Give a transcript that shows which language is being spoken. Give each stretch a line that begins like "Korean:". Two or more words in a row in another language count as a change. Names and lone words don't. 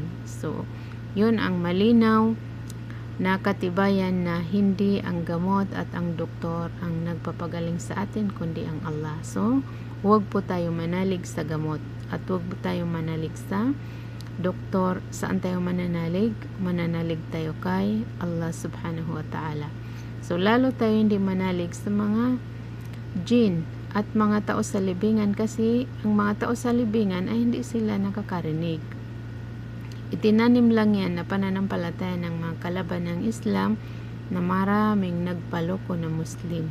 Filipino: So yun ang malinaw na katibayan na hindi ang gamot at ang doktor ang nagpapagaling sa atin kundi ang Allah. So huwag po tayo manalig sa gamot at huwag po tayo manalig sa doktor. Saan tayo mananalig? Mananalig tayo kay Allah
Arabic: سبحانه وتعالى.
Filipino: So lalo tayo hindi manalig sa mga jinn at mga tao sa libingan, kasi ang mga tao sa libingan ay hindi sila nakakarinig. Itinanim lang yan na pananampalataya ng mga kalaban ng Islam na maraming nagpaloko na Muslim.